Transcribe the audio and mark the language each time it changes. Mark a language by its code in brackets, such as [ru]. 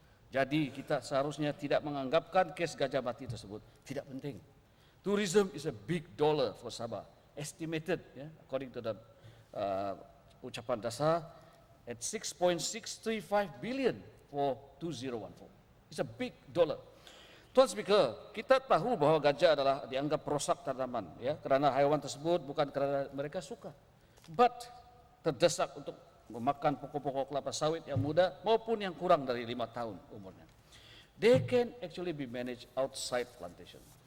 [ms] Jadi kita seharusnya tidak menganggapkan kes gajah mati tersebut tidak penting. [en] Tourism is a big dollar for Sabah. Estimated, according to the [ms] ucapan dasar, [en] at 6.635 billion for 2014. It's a big dollar. [ms] Tuan Speaker, kita tahu bahwa gajah adalah dianggap perosak tanaman, kerana haiwan tersebut bukan kerana mereka suka, but terdesak untuk memakan pokok-pokok kelapa sawit yang muda maupun yang kurang dari 5 tahun umurnya. [en] They can actually be managed outside plantation.